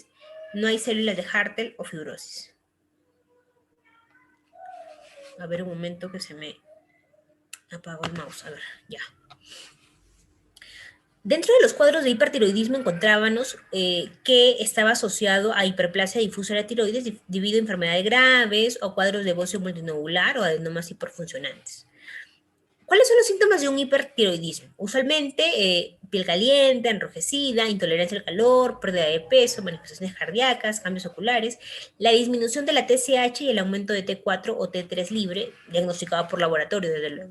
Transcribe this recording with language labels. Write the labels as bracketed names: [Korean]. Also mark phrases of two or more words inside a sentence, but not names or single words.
[Spanish] No hay células de Hartel o fibrosis. A ver, un momento que se me apagó el mouse. A ver, ya. Dentro de los cuadros de hipertiroidismo encontrábamos que estaba asociado a hiperplasia difusa de la tiroides debido a enfermedades graves o cuadros de bocio multinodular o adenomas hiperfuncionantes. ¿Cuáles son los síntomas de un hipertiroidismo? Usualmente piel caliente, enrojecida, intolerancia al calor, pérdida de peso, manifestaciones cardíacas, cambios oculares, la disminución de la TSH y el aumento de T4 o T3 libre, diagnosticado por laboratorio, desde luego.